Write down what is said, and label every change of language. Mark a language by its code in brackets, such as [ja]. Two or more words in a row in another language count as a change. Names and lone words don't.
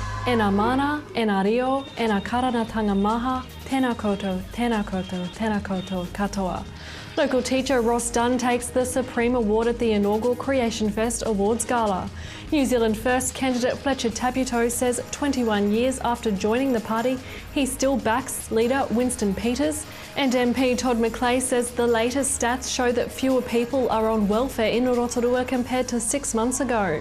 [mi] e ngā mana, e ngā rio, e ngā karanatanga maha, tēnā koutou, tēnā koutou, tēnā koutou katoa. [en] Local teacher Ross Dunn takes the Supreme Award at the inaugural Creation Fest Awards Gala. New Zealand First candidate Fletcher Tabuto says 21 years after joining the party, he still backs leader Winston Peters. And MP Todd McClay says the latest stats show that fewer people are on welfare in Rotorua compared to 6 months ago.